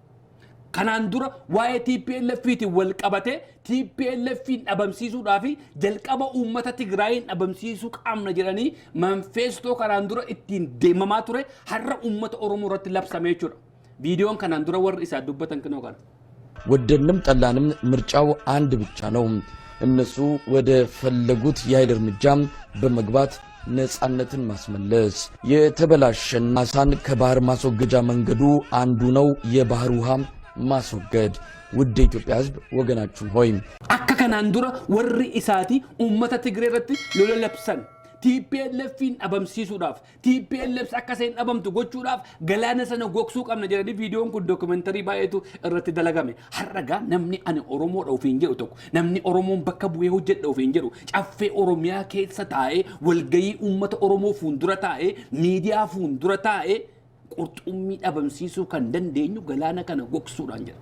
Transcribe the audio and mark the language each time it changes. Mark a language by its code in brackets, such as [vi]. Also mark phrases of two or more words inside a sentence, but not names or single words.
[om] Kanaan dura waa'ee TPLF wal qabate TPLF dhabamsiisuudhaa fi jalqaba uummata Tigraayin dhabamsiisuu qabna jedhanii manifeestoo kanaan dura ittiin deemamaa ture har'a uummata Oromoo irratti labsamee jechuudha. Viidiyoon kanaan dura warri isaa dubbatan kinoo kana. [am] ወደንም ጠላንም ምርጫው አንድ ብቻ ነው። እነሱ ወደ ፈለጉት የኃይል እርምጃ በመግባት ነፃነትን ማስመለስ የተበላሸን አሳን ከባህር ማስወገጃ መንገዱ አንዱ ነው የባህር ውሃ ማስወገድ። ውድ ኢትዮጵያ ሕዝብ ወገናችሁ ሆይ [om] akka kanaan dura warri isaati uummata Tigree irratti lola labsan TPLF dhabamsiisuudhaaf TPLF akka isheen dhabamtu gochuudhaaf galaana sana goksuu qabna jedhanii viidiyoon kun dookumentarii baay'eetu irratti dalagame. Har'a namni ani Oromoo dha ofiin jedhu tokko namni Oromoon bakka bu'ee hojjedha ofiin jedhu caffee Oromiyaa keessa taa'ee walgayii uummata Oromoo fuuldura taa'ee miidiyaa fuuldura taa'ee qurxummii dhabamsiisuu kan dandeenyu galaana kana goksuudhaan jedha.